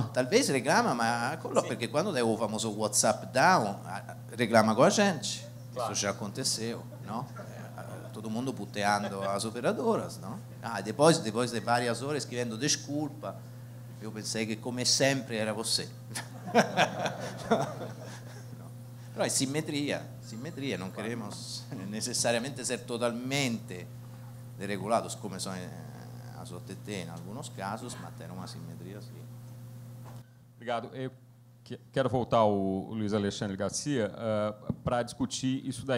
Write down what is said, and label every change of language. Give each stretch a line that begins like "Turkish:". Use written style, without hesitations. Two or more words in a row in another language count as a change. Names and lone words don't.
Portuguese: No, talvez reclama, mas porque quando deu o famoso WhatsApp down, reclama com a gente. Claro. Isso já aconteceu, não? Todo mundo puteando as operadoras, não? Depois de várias horas escrevendo desculpa, eu pensei que, como sempre, era você.
Italian: Però è simmetria,
Portuguese: non queremos necessariamente ser totalmente deregulados, como são as OTT em alguns casos, mas ter uma simetria, sim. Obrigado. Eu quero voltar ao Luiz Alexandre Garcia para discutir isso daí.